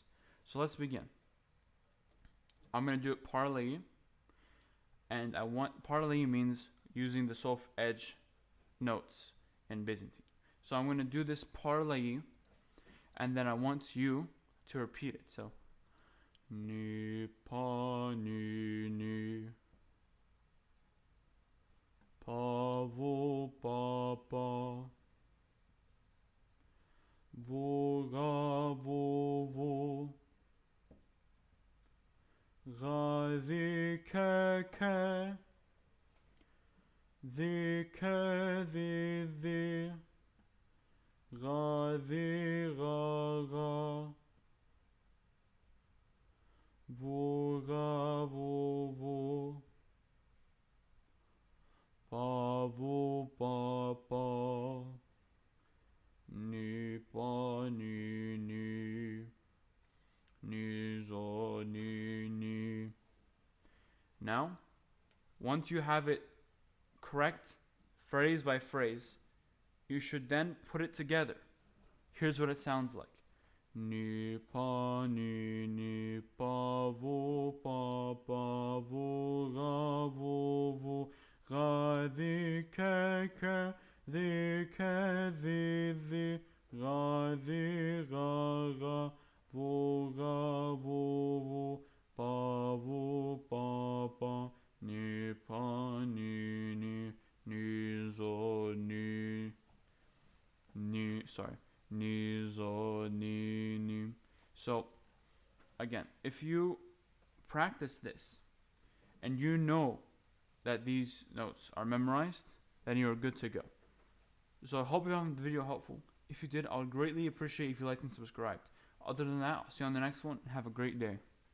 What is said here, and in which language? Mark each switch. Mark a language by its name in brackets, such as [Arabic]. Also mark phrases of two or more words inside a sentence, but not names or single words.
[English] So let's begin. I'm going to do it parlay, and I want parlay means using the solf edge notes in Byzantine. So I'm going to do this parlay, and then I want you to repeat it. So ni pa ni ni pa vo pa pa vo ga vo vo ga vi ke ke vi ke vi ga vi ga ga vo ga vo vo pa vo pa pa ni pa ni ni ni zo ni ni. Now, once you have it correct phrase by phrase, you should then put it together. Here's what it sounds like. Ni pa vo pa vo ga vi ke vi ga vi ga vo pa pa ni pa ni zo ni zo ni. So again, if you practice this and you know that these notes are memorized, then you're good to go. So I hope you found the video helpful. If you did, I would greatly appreciate if you liked and subscribed. Other than that, I'll see you on the next one, and have a great day.